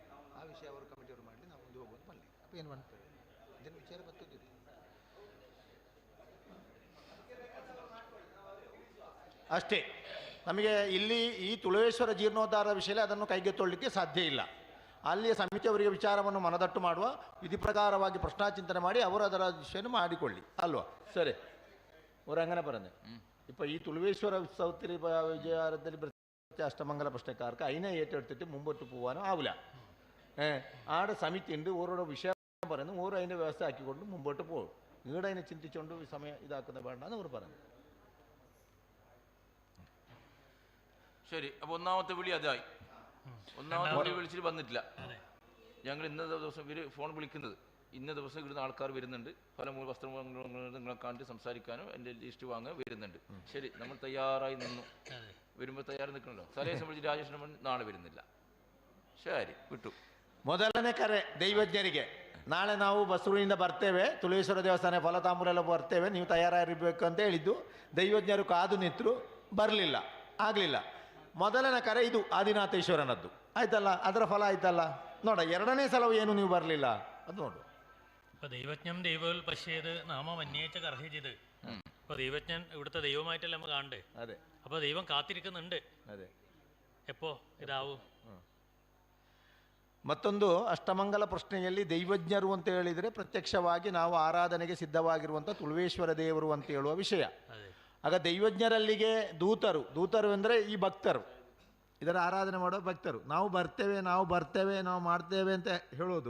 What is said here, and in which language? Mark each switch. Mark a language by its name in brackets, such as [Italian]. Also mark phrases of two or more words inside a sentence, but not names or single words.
[Kannada] ಆ ವಿಷಯ ಅವರು ಕಮಿಟಿಯವರು ಮಾಡಲಿ, ನಾವು ಮುಂದೆ ಹೋಗೋದು ಪಲ್ಲೆ. ಅಪ್ಪ ಏನು ಮಾಡ್ತಾರೆ ಇದನ್ನು ವಿಚಾರ ಬರ್ತದೆ ಅಷ್ಟೇ. ನಮಗೆ ಇಲ್ಲಿ ಈ ತುಳುವೇಶ್ವರ ಜೀರ್ಣೋದ್ಧಾರದ ವಿಷಯದಲ್ಲಿ ಅದನ್ನು ಕೈಗೆತ್ತೊಳ್ಳಲಿಕ್ಕೆ ಸಾಧ್ಯ ಇಲ್ಲ. ಅಲ್ಲಿಯ ಸಮಿತಿಯವರಿಗೆ ವಿಚಾರವನ್ನು ಮನದಟ್ಟು ಮಾಡುವ, ವಿಧಿ ಪ್ರಕಾರವಾಗಿ ಪ್ರಶ್ನಾಚಿಂತನೆ ಮಾಡಿ ಅವರು ಅದರ ವಿಷಯವನ್ನು ಮಾಡಿಕೊಳ್ಳಿ ಅಲ್ವಾ? ಸರಿ, ಅವರು [Malayalam] അങ്ങനെ പറഞ്ഞത്. ഇപ്പോൾ ഈ തുളുവേശ്വര ഉത്സവത്തിൽ വിജയാരത്തിൽ അഷ്ടമംഗല പ്രശ്നക്കാർക്ക് അതിനെ ഏറ്റെടുത്തിട്ട് മുമ്പോട്ട് പോകാനും ആവില്ല. ആടെ സമിതി ഉണ്ട്, ഓരോരോ വിഷയം പറയുന്നു, ഓരോ അതിൻ്റെ വ്യവസ്ഥ ആക്കിക്കൊണ്ട് മുമ്പോട്ട് പോകും. നിങ്ങളുടെ അതിനെ ചിന്തിച്ചുകൊണ്ട് സമയം ഇതാക്കുന്ന വേണ്ടെന്ന് അവർ പറഞ്ഞു. ശരി, അപ്പോൾ ഒന്നാമത്തെ വിളി അതായി. ഒന്നാമത്തെ വിളി വിളിച്ചിട്ട് വന്നിട്ടില്ല. ഞങ്ങൾ ഇന്നത്തെ ദിവസം ഇവർ ഫോൺ വിളിക്കുന്നത്, ഇന്ന ദിവസം ഇവിടുന്ന് ആൾക്കാർ വരുന്നുണ്ട്, പല വസ്ത്രങ്ങളെ കണ്ട് സംസാരിക്കാനും എൻ്റെ ലിസ്റ്റ് വാങ്ങാൻ വരുന്നുണ്ട്. ശരി, നമ്മൾ തയ്യാറായി നിന്നു. വരുമ്പോൾ തയ്യാറായി നിൽക്കണല്ലോ. തലേദിവസം വിളിച്ച് രാജേഷ് നാളെ വരുന്നില്ല. ശരി, വിട്ടു. [Kannada] ಮೊದಲನೇ ಕರೆ ದೈವಜ್ಞರಿಗೆ, ನಾಳೆ ನಾವು ಬಸರೂರಿನಿಂದ ಬರ್ತೇವೆ, ತುಳೇಶ್ವರ ದೇವಸ್ಥಾನ ಫಲತಾಂಬೂಲ ಎಲ್ಲ ಬರ್ತೇವೆ, ನೀವು ತಯಾರಾಗಿರಬೇಕು ಅಂತ ಹೇಳಿದ್ದು. ದೈವಜ್ಞರು ಕಾದು ನಿಂತರು, ಬರಲಿಲ್ಲ, ಆಗಲಿಲ್ಲ. ಮೊದಲನೇ ಕರೆ ಇದು ಆದಿನಾಥೇಶ್ವರನದ್ದು ಆಯ್ತಲ್ಲ, ಅದರ ಫಲ ಆಯ್ತಲ್ಲ. ನೋಡ, ಎರಡನೇ ಸಲವು ಏನು ನೀವು ಬರಲಿಲ್ಲ ಅದು ನೋಡು. [Malayalam] ഇപ്പൊ ദൈവജ്ഞം ദൈവൽ പശ്യത് നാമം അന്വേഷിച്ച കർഹിച്ചത്. ഇപ്പൊ ദൈവജ്ഞൻ ഇവിടുത്തെ ദൈവമായിട്ടല്ല നമ്മൾ കാണണ്ടേ? അതെ. അപ്പൊ ദൈവം കാത്തിരിക്കുന്നുണ്ട്. അതെ. എപ്പോ ഇതാവും? [Kannada] ಮತ್ತೊಂದು ಅಷ್ಟಮಂಗಲ ಪ್ರಶ್ನೆಯಲ್ಲಿ ದೈವಜ್ಞರು ಅಂತ ಹೇಳಿದರೆ ಪ್ರತ್ಯಕ್ಷವಾಗಿ ನಾವು ಆರಾಧನೆಗೆ ಸಿದ್ಧವಾಗಿರುವಂಥ ತುಳುವೇಶ್ವರ ದೇವರು ಅಂತ ಹೇಳುವ ವಿಷಯ. ಆಗ ದೈವಜ್ಞರಲ್ಲಿಗೆ ದೂತರು ಅಂದರೆ ಈ ಭಕ್ತರು, ಇದರ ಆರಾಧನೆ ಮಾಡೋ ಭಕ್ತರು. ನಾವು ಬರ್ತೇವೆ ನಾವು ಮಾಡ್ತೇವೆ ಅಂತ ಹೇಳೋದು.